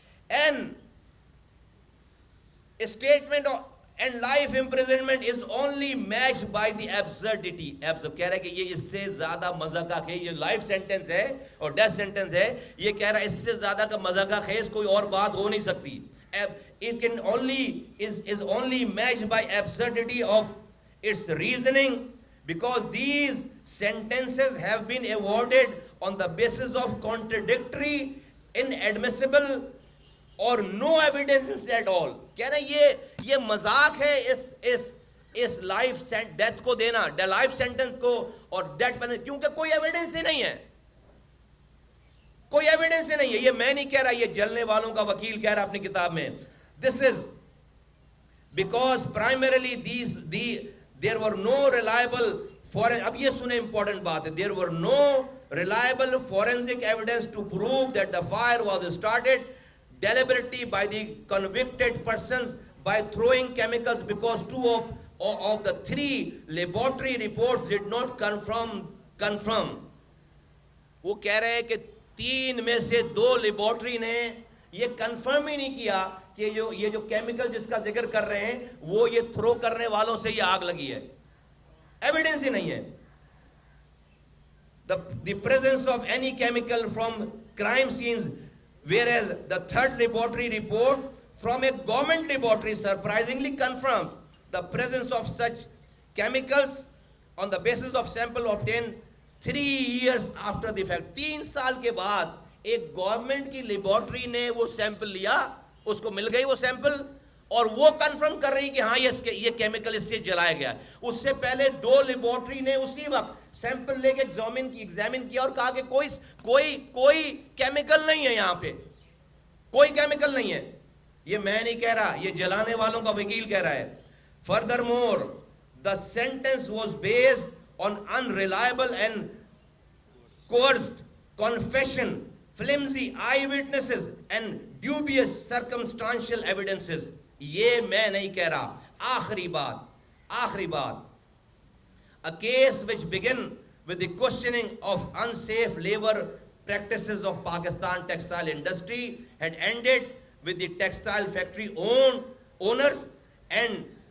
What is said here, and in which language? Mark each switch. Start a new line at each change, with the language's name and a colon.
English: And a statement and life imprisonment is only matched by the absurdity.
Urdu: کہہ رہا ہے کہ یہ اس سے زیادہ مزہ کا خیز, یہ لائف سینٹنس ہے اور ڈیتھ سینٹنس ہے, یہ کہہ رہا ہے اس سے زیادہ کا مزہ کا خیز کوئی اور بات ہو نہیں سکتی.
English: It can is only matched by absurdity of its reasoning, because these sentences have been awarded on the basis of contradictory, inadmissible اور no evidence at all.
Urdu: کہہ رہے ہیں یہ مذاق ہے اس لائف ڈیتھ کو دینا, لائف سینٹنس کو اور ڈیتھ پینلٹی, کیونکہ کوئی ایویڈنس ہی نہیں ہے. کوئی ایویڈنس ہی نہیں ہے. یہ میں نہیں کہہ رہا, یہ جلنے والوں کا وکیل کہہ رہا اپنی کتاب میں.
English: This is because primarily there were no reliable
Urdu: اب یہ سنیں امپورٹنٹ بات ہے,
English: there were no reliable forensic evidence to prove that the fire was started deliberately by the convicted persons by throwing chemicals, because two of the three laboratory reports did not confirm.
Urdu: وہ کہہ رہے ہیں کہ 3 میں سے 2 laboratory نے یہ confirm ہی نہیں کیا کہ یہ جو کیمیکل جس کا ذکر کر رہے ہیں وہ یہ تھرو کرنے والوں سے یہ آگ لگی ہے. ایویڈنس ہی نہیں ہے.
English: The presence of any chemical from crime scenes, whereas the third laboratory report from a government laboratory surprisingly confirmed the presence of such chemicals on the basis of sample obtained 3 years after the fact.
Urdu: 3 سال کے بعد ایک government کی laboratory نے وہ sample لیا, اس کو مل گئی وہ سیمپل, اور وہ کنفرم کر رہی کہ ہاں یہ کیمیکل اس سے جلایا گیا. اس سے پہلے 2 لیبارٹری نے اسی وقت سیمپل لے کے ایگزامن کیا اور کہا کہ کوئی کیمیکل نہیں ہے یہاں پہ, کوئی کیمیکل نہیں ہے. یہ میں نہیں کہہ رہا, یہ جلانے والوں کا وکیل کہہ رہا ہے.
English: Furthermore, the sentence was based on unreliable and coerced confession, flimsy eyewitnesses and dubious circumstantial evidences.
Urdu: یہ میں نہیں کہہ رہا. آخری بات,
English: a case which began with the questioning of unsafe labor practices of Pakistan textile industry had ended with the textile factory owners and